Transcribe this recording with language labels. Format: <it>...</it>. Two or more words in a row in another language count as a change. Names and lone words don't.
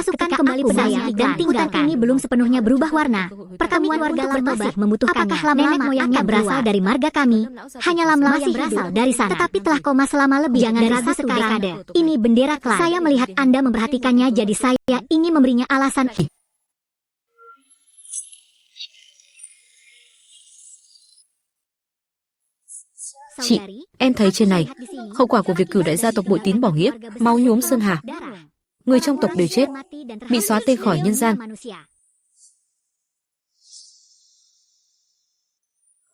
<id>Masukkan kembali pedaya dan tinggalkan. Ini belum sepenuhnya berubah warna. Pertemuan warga Lam masih membutuhkannya. Apakah nenek moyangnya berasal dari marga kami? Hanya Lam masih berasal dari sana. Tetapi telah koma selama lebih dari 1 dekade. Ini bendera klan. Saya melihat Anda memperhatikannya, jadi saya ingin memberinya alasan.</id> <vi>Chị, em thấy trên này, hậu quả của việc cử đại gia tộc bội tín bỏ nghĩa, máu nhuốm sơn hà. Người trong tộc đều chết, bị xóa tên khỏi nhân gian.</vi>